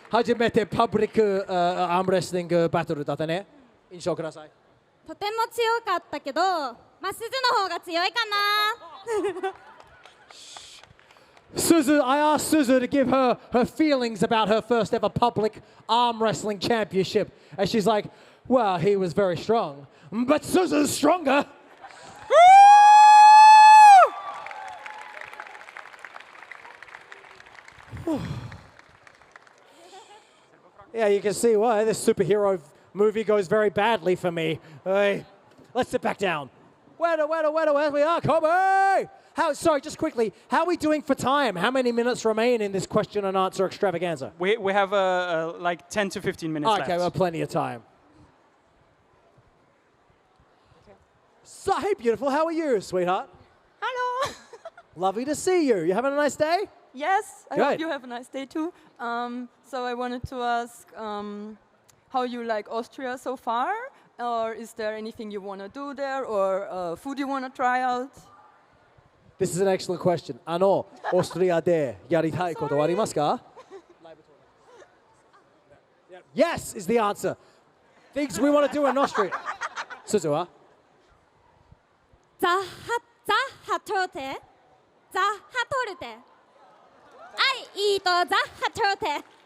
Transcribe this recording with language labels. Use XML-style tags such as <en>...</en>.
<ja>初めてパブリックアームレスリングバトルだったね。印象ください。とても強かったけど、まあ、鈴の方が強いかな。</ja> <en>Suzu, I asked Suzu to give her feelings about her first ever public arm wrestling championship. And she's like, well, he was very strong. But Suzu's stronger. Yeah, you can see why this superhero movie goes very badly for me. Hey, let's sit back down. Where we are, Kobe! Sorry, just quickly, how are we doing for time? How many minutes remain in this question and answer extravaganza? We have like 10 to 15 minutes left. Okay, well, plenty of time. So, hey, beautiful, how are you, sweetheart? Hello. Lovely to see you. You having a nice day? Yes, I Good. hope you have a nice day too. So I wanted to ask how you like Austria so far, or is there anything you want to do there, or food you want to try out? This is an excellent question.</en> <ja>オーストリアでやりたいことはありますか?</ja> <en>Yes is the answer. Things we want to do in Austria.</en> <ja>Suzu は? ザハトルテ。ザハトルテ。いいとザハトルテ。</ja>